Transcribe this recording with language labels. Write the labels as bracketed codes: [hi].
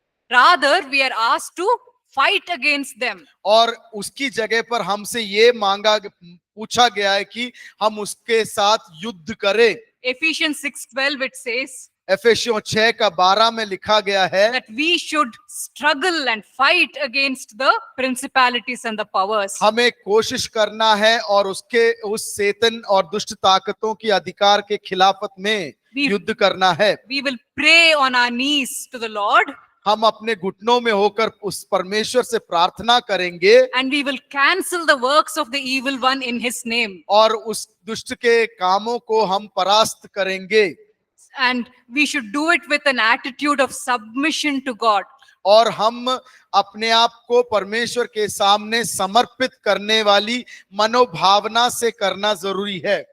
[en] Rather, we are asked to fight against them. [hi] और उसकी जगह पर हमसे ये पूछा गया है कि हम उसके साथ युद्ध करें। [en] Ephesians 6:12 it says [hi] एफेसियों 6 का 12 में लिखा गया है [en] that we should struggle and fight against the principalities and the powers. [hi] हमें कोशिश करना है और उस शैतान और दुष्ट ताकतों की अधिकार के खिलाफत में युद्ध करना है। [en] We will pray on our knees to the Lord. [hi] हम अपने घुटनों में होकर उस परमेश्वर से प्रार्थना करेंगे, [en] And we will cancel the works of the evil one in his name. [hi] और उस दुष्ट के कामों को हम परास्त करेंगे। [en] And we should do it with an attitude of submission to God. [hi] और हम अपने आप को परमेश्वर के सामने समर्पित करने वाली मनोभावना से करना जरूरी है।